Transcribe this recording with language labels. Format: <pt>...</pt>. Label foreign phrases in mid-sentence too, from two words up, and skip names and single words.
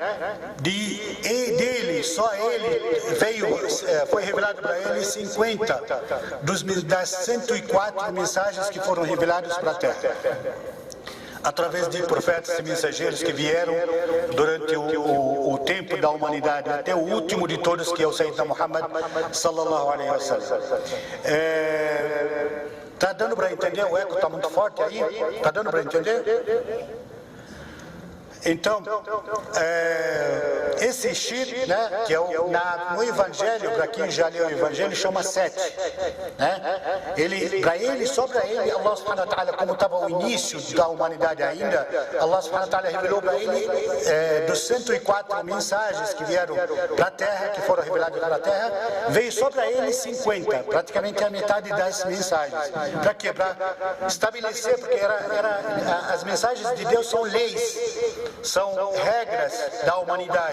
<pt>Dele, só ele foi revelado para ele 50 das 104 mensagens que foram reveladas para a Terra, através de profetas e mensageiros que vieram durante o tempo da humanidade, até o último de todos, que é o</pt> <ar>سيدنا محمد صلى الله عليه وسلم.</ar> <pt>Está dando para entender? O eco está muito forte aí? Está dando para entender? Então, esse Shir, né, que é no Evangelho, para quem já leu o Evangelho, chama Sete, né? Só para ele,</pt> <ar>الله سبحانه وتعالى,</ar> <pt>como estava o início da humanidade ainda,</pt> <ar>الله سبحانه وتعالى</ar> <pt>revelou para ele dos 104 mensagens que vieram para a Terra, que foram reveladas para a Terra, veio só para ele 50, praticamente a metade das mensagens. Para quê? Para estabelecer, porque as mensagens de Deus são leis, são regras da humanidade.</pt>